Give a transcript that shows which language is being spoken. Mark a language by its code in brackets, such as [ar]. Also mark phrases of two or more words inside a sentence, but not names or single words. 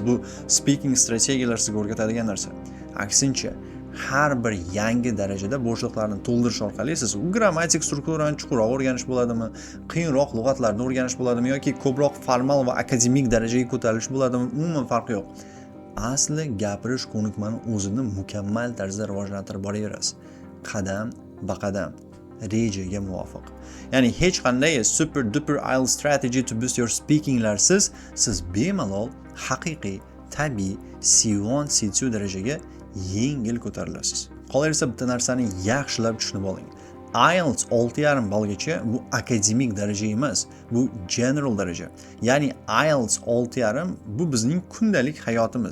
[uz] Bu speaking strategiyalar sizga o'rgatadigan narsa. Aksincha, har bir yangi darajada bo'shliqlarni to'ldirish orqali siz grammatik strukturani chuqurroq o'rganish bo'ladimi, qiyinroq lug'atlarni o'rganish bo'ladimi yoki ko'proq formal va akademik darajaga ko'tarilish bo'ladimi, umuman farqi yo'q. Asli gapirish ko'nikmani o'zini mukammal tarzda rivojlantirib boraverasiz. qadam ba qadam rejaga muvofiq. Ya'ni hech qanday [en] super duper IELTS strategy to boost your speakinglarsiz [uz] siz bemalol haqiqiy, tabiiy C1, C2 darajaga yengil ko'tarilasiz. Qolaversa bitta narsani yaxshilab tushunib oling. IELTS 6,5 balgacha bu akademik daraja emas, bu general daraja. Ya'ni IELTS 6,5 bu bizning kundalik hayotimiz.